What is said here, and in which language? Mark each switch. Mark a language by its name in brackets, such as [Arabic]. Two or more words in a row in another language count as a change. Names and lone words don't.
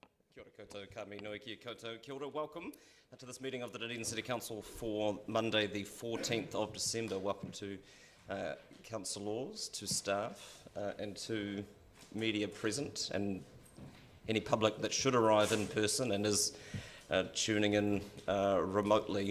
[Māori] Kia ora koutou, ka mi nui ki koutou. Kia ora, [English] welcome to this meeting of the Dunedin City Council for Monday the 14th of December. Welcome to councillors, to staff and to media present and any public that should arrive in person and is tuning in remotely.